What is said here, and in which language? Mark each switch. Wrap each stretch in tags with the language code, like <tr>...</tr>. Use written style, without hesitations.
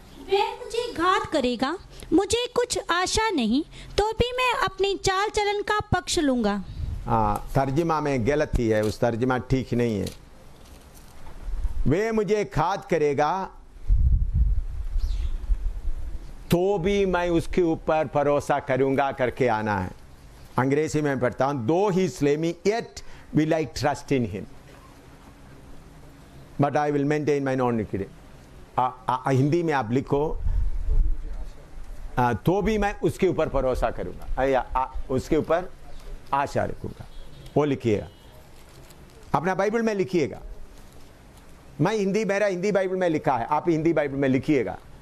<hi>वह मुझे घात करेगा, मुझे कुछ आशा नहीं, तो भी मैं अपनी चाल चलन का पक्ष लूंगा। हाँ, तर्जुमा में गलती है, उस तर्जुमा ठीक नहीं है। वे मुझे घात करेगा तो भी मैं उसके ऊपर भरोसा करूंगा करके आना है। अंग्रेजी में पढ़ता हूं, दो ही</hi> <en>slay me yet will I trust in him but I will maintain my non-iniquity।</en> <hi>Hindi में आप लिखो, तो भी मैं उसके ऊपर भरोसा करूंगा, उसके ऊपर आशा रखूंगा। वो लिखिएगा, अपना बाइबल में लिखिएगा। मैं हिंदी, मेरा हिंदी बाइबल में लिखा है, आप हिंदी बाइबल में लिखिएगा।</hi>